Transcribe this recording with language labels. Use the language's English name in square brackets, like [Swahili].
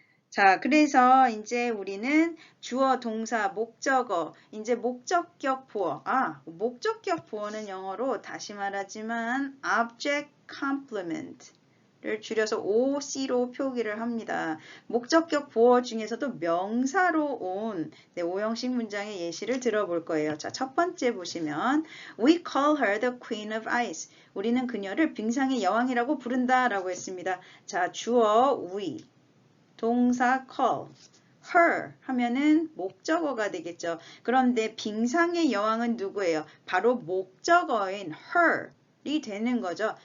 [Korean] 자, 그래서 이제 우리는 주어, 동사, 목적어, 이제 목적격 보어. 목적격 보어는 영어로 다시 말하지만 object complement 를 줄여서 OC로 표기를 합니다. 목적격 보어 중에서도 명사로 온 5형식 문장의 예시를 들어볼 거예요. 자, 첫 번째 보시면 [English] We call her the queen of ice. [Korean] 우리는 그녀를冰상의 여왕이라고 부른다 라고 했습니다. 자, 주어 we, 동사 call, her 하면은 목적어가 되겠죠. 그런데 빙상의 여왕은 누구예요? 바로 목적어인 her이 되는 거죠.